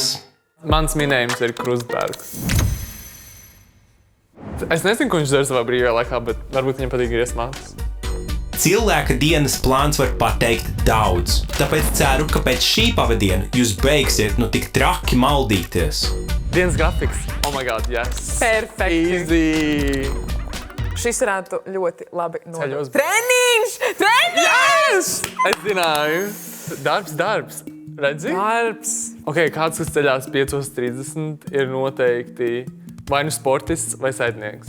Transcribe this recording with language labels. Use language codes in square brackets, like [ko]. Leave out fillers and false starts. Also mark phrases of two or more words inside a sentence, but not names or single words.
[lv] Mans minējums ir Krustbergs. Es nezinu, ko viņš dara savā brīvajā laikā, bet varbūt viņam patīk griezt mākslas. Cilvēka dienas plāns var pateikt daudz, tāpēc ceru, ka pēc šī pavadiena jūs beigsiet nu tik traki maldīties. Dienas grafiks. [en] Oh my god, yes. [lv] Perfekti. Easy. Šis varētu ļoti labi nodot. Ceļos. Treniņš! Treniņš! Es zināju. Darbs. Redzi? Darbs. Ok, kāds, kas ceļās 5:30, ir noteikti vai nu sportists vai saitnieks.